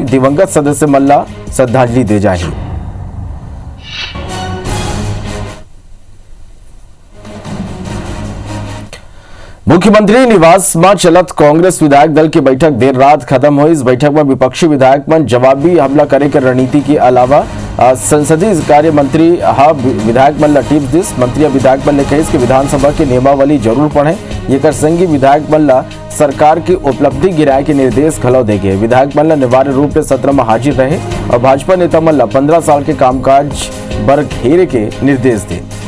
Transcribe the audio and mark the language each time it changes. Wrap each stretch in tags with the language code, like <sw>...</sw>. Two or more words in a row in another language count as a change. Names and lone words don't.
<hne>दिवंगत सदस्य मल्ला श्रद्धांजलि दे जाही। मुख्यमंत्री निवास में चलत कांग्रेस विधायक दल की बैठक देर रात खत्म हुई। इस बैठक में विपक्षी विधायक मन जवाबी हमला करे के रणनीति के अलावा संसदीय कार्य मंत्री विधायक मन टीप्स दिस। मंत्री विधायक मन ने कही कि विधानसभा की नियमावली जरूर पढ़े। ये कर संगी विधायक मन सरकार की उपलब्धि गिराए के निर्देश घलो दे गए। विधायक मन अनिवार्य रूप से सत्र में हाजिर रहे और भाजपा नेता मन 15 साल के कामकाज बर घेरे के निर्देश दिए।</hne>